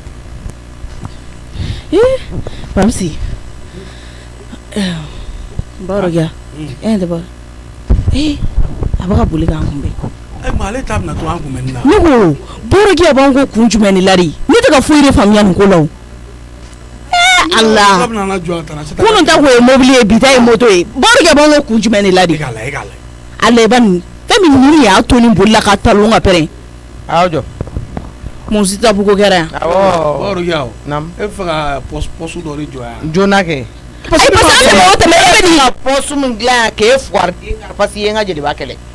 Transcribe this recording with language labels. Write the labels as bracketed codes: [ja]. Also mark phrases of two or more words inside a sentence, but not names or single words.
[bm] Pamsi baro ya tɛ ba a bɛ ka boli k'an kunbɛn ma ale t'a bɛna to an kunbɛnni na ne ko borokiya b'an ko kun jumɛn ni lari ne tɛ ka foyi de faamuya nin ko la o Allah kunun ta ko ye mobili ye bi ta ye moto ye borokiya b'an ko kun jumɛn ni lari Allah ba nin fɛn min ninnu y'a to nin bolila ka talon ka pɛrɛn aw jɔ mun si ta bugo kɛra yan borokiya e fɛ ka poste dɔ de jɔ yan joona kɛ [fr] parce que [bm] an tɛmɛ o tɛmɛ e bɛ nin ka poste min dilan k'e fuwari [fr] parce que [bm] i ye n ka jeliba kɛlɛ